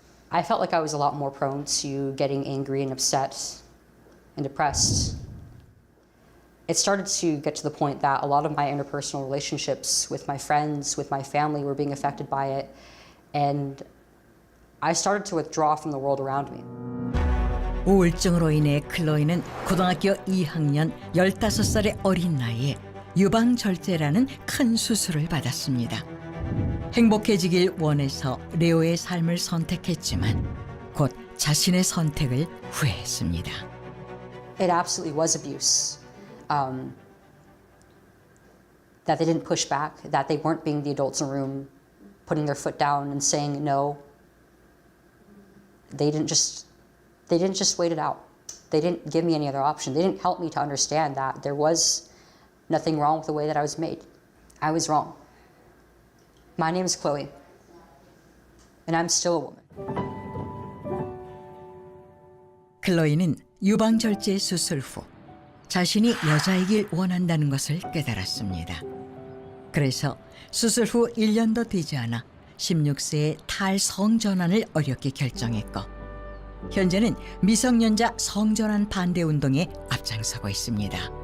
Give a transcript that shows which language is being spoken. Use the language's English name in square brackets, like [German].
[English] I felt like I was a lot more prone to getting angry and upset and depressed. It started to get to the point that a lot of my interpersonal relationships with my friends, with my family were being affected by it, and I started to withdraw from the world around me. [Korean] 우울증으로 인해 클로이는 고등학교 2학년 15살의 어린 나이에 유방절제라는 큰 수술을 받았습니다. 행복해지길 원해서 레오의 삶을 선택했지만 곧 자신의 선택을 후회했습니다. [English] It absolutely was abuse. That they didn't push back, that they weren't being the adults in the room, putting their foot down and saying no. They didn't just wait it out. They didn't give me any other option. They didn't help me to understand that there was nothing wrong with the way that I was made. I was wrong. My name is Chloe, and I'm still a woman. [Korean] 클로이는 유방절제 수술 후 자신이 여자이길 원한다는 것을 깨달았습니다. 그래서 수술 후 1년도 되지 않아 16세의 탈성전환을 어렵게 결정했고 현재는 미성년자 성전환 반대 운동에 앞장서고 있습니다.